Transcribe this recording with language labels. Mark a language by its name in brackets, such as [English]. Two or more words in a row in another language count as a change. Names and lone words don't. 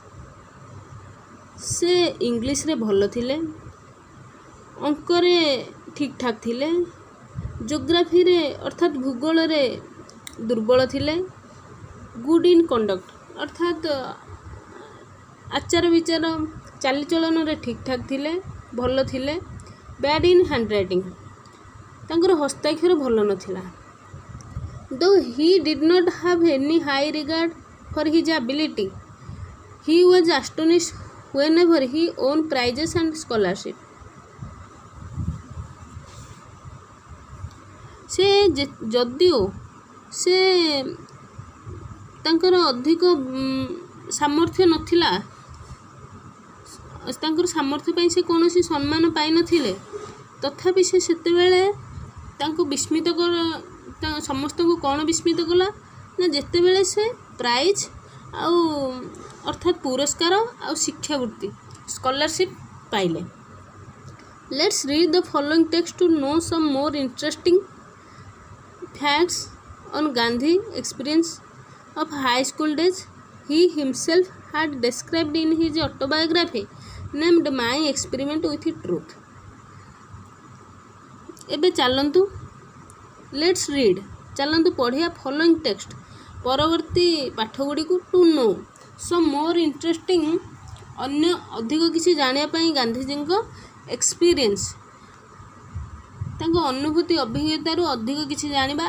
[Odia] ସେ ଇଂଲିଶରେ ଭଲ ଥିଲେ, ଅଙ୍କରେ ଠିକ୍ ଠାକ୍ ଥିଲେ, ଜିଓଗ୍ରାଫିରେ ଅର୍ଥାତ୍ ଭୂଗୋଳରେ ଦୁର୍ବଳ ଥିଲେ, [English] good in conduct [Odia] ଅର୍ଥାତ୍ ଆଚାର ବିଚାର ଚାଲିଚଳନରେ ଠିକ୍ ଠାକ୍ ଥିଲେ, ଭଲ ଥିଲେ, [English] bad in handwriting [Odia] ତାଙ୍କର ହସ୍ତାକ୍ଷର ଭଲ ନଥିଲା। [English] though he did not have any high regard for his ability he was astonished whenever he won prizes and scholarship। [Odia] ସେ ଯଦିଓ ସେ ତାଙ୍କର ଅଧିକ ସାମର୍ଥ୍ୟ ନଥିଲା, ତାଙ୍କର ସାମର୍ଥ୍ୟ ପାଇଁ ସେ କୌଣସି ସମ୍ମାନ ପାଇନଥିଲେ, ତଥାପି ସେ ସେତେବେଳେ ତାଙ୍କୁ ବିସ୍ମିତ ସମସ୍ତଙ୍କୁ କ'ଣ ବିସ୍ମିତ କଲା ନା ଯେତେବେଳେ ସେ ପ୍ରାଇଜ୍ ଆଉ ଅର୍ଥାତ୍ ପୁରସ୍କାର ଆଉ ଶିକ୍ଷାବୃତ୍ତି ସ୍କଲାରସିପ୍ ପାଇଲେ। [English] let's read the following text to know some more interesting facts on Gandhi experience of high school days he himself had described in his autobiography named My Experiment with Truth। [Odia] ଏବେ ଚାଲନ୍ତୁ [English] let's read, [Odia] ଚାଲନ୍ତୁ ପଢ଼ିବା [English] following text [Odia] ପରବର୍ତ୍ତୀ ପାଠ ଗୁଡ଼ିକୁ [English] to know some more interesting [Odia] ଅନ୍ୟ ଅଧିକ କିଛି ଜାଣିବା ପାଇଁ ଗାନ୍ଧିଜୀଙ୍କ ଏକ୍ସପିରିଏନ୍ସ ତାଙ୍କ ଅନୁଭୂତି ଅଭିଜ୍ଞତାରୁ ଅଧିକ କିଛି ଜାଣିବା।